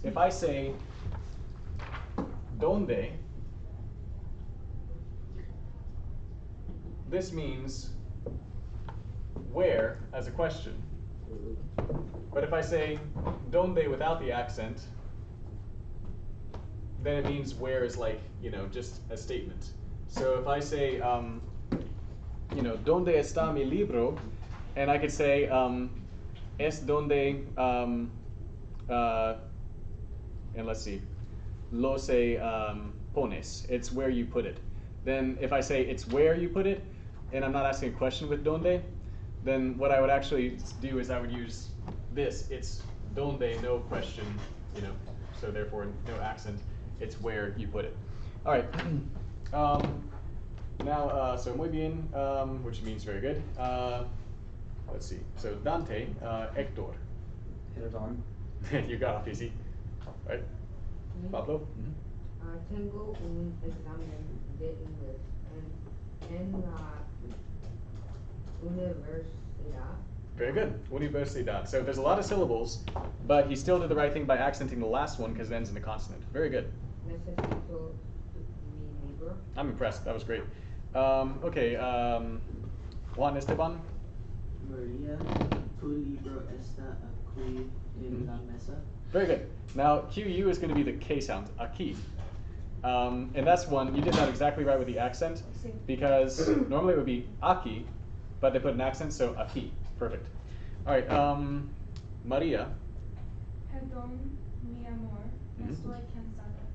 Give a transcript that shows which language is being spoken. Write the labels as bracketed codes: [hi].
[en] If I say donde, this means where as a question. But if I say donde without the accent, then it means where is like, just a statement. So if I say, [es] ¿dónde está mi libro? [en] And I could say, [es] es donde, [en] and let's see, [es] lo se pones. [en] It's where you put it. Then if I say it's where you put it, and I'm not asking a question with donde, then what I would actually do is I would use this. It's donde, no question, so therefore no accent. It's where you put it. All right. Now, so [es] muy bien, [en] which means very good. Let's see. So Dante, Hector. [es] Perdón. [en] You got off easy. Right. Pablo. [es] Tengo un examen de inglés en la universidad. [en] Very good. Universidad. So there's a lot of syllables, but he still did the right thing by accenting the last one because it ends in a consonant. Very good. [es] Necesito mi libro. [en] I'm impressed. That was great. Okay. Juan Esteban. [es] Maria, tu libro está aquí en la mesa. [en] Very good. Now QU is going to be the K sound, aquí. And that's one, you did that exactly right with the accent, because normally it would be aquí, but they put an accent, so aquí. Perfect. All right. Maria. [es] Perdón, mi amor. Mhm. Estoy cansada.